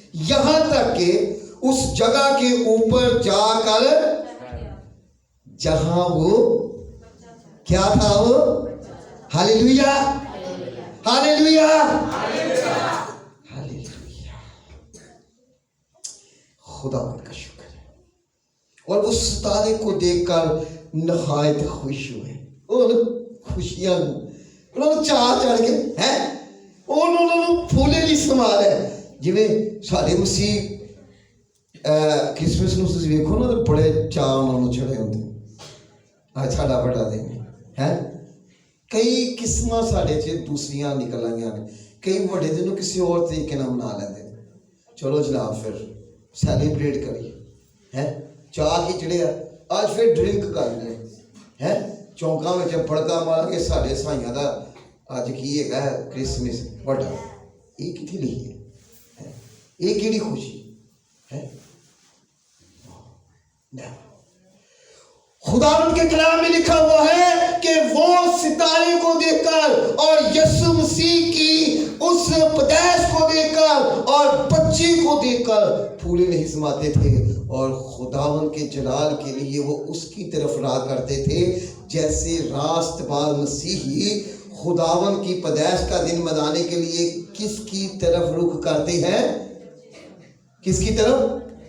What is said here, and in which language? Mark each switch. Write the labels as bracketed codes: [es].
[hi] यहां तक कि उस जगह के ऊपर जाकर जहां वो क्या था, वो हालेलुया हालेलुया हालेलुया, खुदा का शुक्र है। और उस सितारे को देखकर नहायत खुश हुए, और खुशियां उन्होंने चाह चढ़ के हैं, उन्होंने फूले नहीं संभाल है। [pa] जिवें साडे मसीह क्रिसमस ਨੂੰ ਤੁਸੀਂ ਵੇਖੋ ਨਾ, ਬੜੇ ਚਾਅ ਉਹਨਾਂ ਨੂੰ ਚੜੇ ਹੁੰਦੇ, ਅੱਜ ਸਾਡਾ ਵੱਡਾ ਦਿਨ ਹੈ। ਕਈ ਕਿਸਮਾਂ ਸਾਡੇ 'ਚ ਦੂਸਰੀਆਂ ਨਿਕਲ ਆਈਆਂ ਨੇ, ਕਈ ਵੱਡੇ ਦਿਨ ਨੂੰ ਕਿਸੇ ਹੋਰ ਤਰੀਕੇ ਨਾਲ ਮਨਾ ਲੈਂਦੇ ਨੇ। ਚਲੋ ਜਨਾਬ ਫਿਰ ਸੈਲੀਬ੍ਰੇਟ ਕਰੀਏ ਹੈ, ਚਾਹ ਕੀ ਚੜਿਆ, ਅੱਜ ਫਿਰ ਡਰਿੰਕ ਕਰਦੇ ਹੈ, ਚੌਂਕਾਂ ਵਿੱਚ ਫੜਕਾ ਮਾਰ ਕੇ ਸਾਡੇ ਸਾਈਆਂ ਦਾ ਅੱਜ ਕੀ ਹੈਗਾ ਕ੍ਰਿਸਮਸ ਵੱਡਾ। ਇਹ ਕਿੱਥੇ ਲਿਖੀ ਹੈ? ਇਹ ਕਿਹੜੀ [hi] खुशी है? खुदावंद के कलाम में लिखा हुआ है कि वो सितारे को देखकर और यीशु मसीह की उस पैदाइश को देखकर और बच्चे को देखकर फूले नहीं समाते थे, और खुदावंद के जलाल के लिए वो उसकी तरफ राह करते थे, जैसे रास्तबाज मसीही खुदावंद की पैदाइश का दिन मनाने के लिए किसकी तरफ रुख करते हैं? किसकी तरफ?